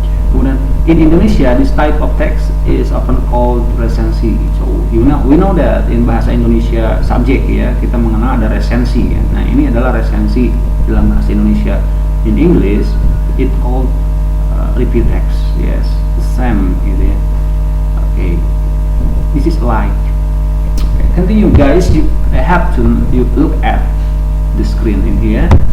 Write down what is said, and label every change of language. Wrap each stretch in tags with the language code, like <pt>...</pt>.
<id>Kemudian</id> <en>in Indonesia this type of text is often called resensi. So we know that in</en> <id>bahasa Indonesia subjek ya, kita mengenal ada resensi ya. Nah, ini adalah resensi dalam bahasa Indonesia.</id> <en>In English it called review text. Yes, the same</en> <id>gitu ya.</id> <en>Okay, this is like. Okay, continue guys. You look at the screen in here.</en>